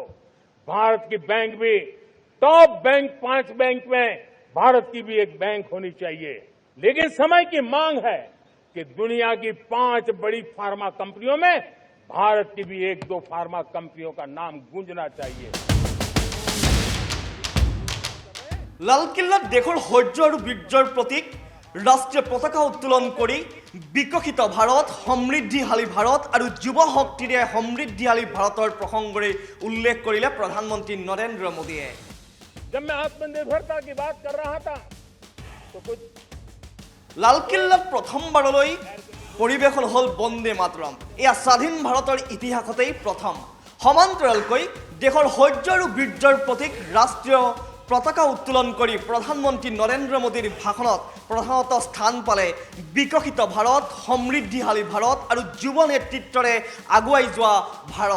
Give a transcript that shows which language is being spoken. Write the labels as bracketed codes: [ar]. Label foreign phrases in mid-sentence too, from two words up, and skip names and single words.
[hi] भारत की बैंक भी टॉप बैंक 5 बैंक में भारत की भी एक बैंक होनी चाहिए। लेकिन समय की मांग है कि दुनिया की 5 बड़ी फार्मा कंपनियों में भारत की भी 1-2 फार्मा कंपनियों का नाम गूंजना चाहिए। [as] লালকিল্লাত দেশৰ শৌৰ্য আৰু বীৰ্যৰ প্ৰতীক ৰাষ্ট্ৰীয় পতাকা উত্তোলন কৰি বিকশিত ভাৰত, সমৃদ্ধিশালী ভাৰত আৰু যুৱ শক্তিৰে সমৃদ্ধিশালী ভাৰতৰ প্ৰসংগৰে উল্লেখ কৰিলে প্ৰধানমন্ত্ৰী নৰেন্দ্ৰ মোদীয়ে। [hi] जब मैं आत्मनिर्भरता की बात कर रहा था तो कुछ [as] লালকিল্লাত প্ৰথমবাৰলৈ পৰিৱেশন হ'ল বন্দে মাতৰম। এয়া স্বাধীন ভাৰতৰ ইতিহাসতেই প্ৰথম। সমান্তৰালকৈ দেশৰ শৌৰ্য আৰু বীৰ্যৰ প্ৰতীক ৰাষ্ট্ৰীয় পতাকা উত্তোলন কৰি প্ৰধানমন্ত্ৰী নৰেন্দ্ৰ মোদীৰ ভাষণত প্ৰধানত স্থান পালে বিকশিত ভাৰত, সমৃদ্ধিশালী ভাৰত আৰু যুৱ নেতৃত্বৰে আগুৱাই যোৱা ভাৰত।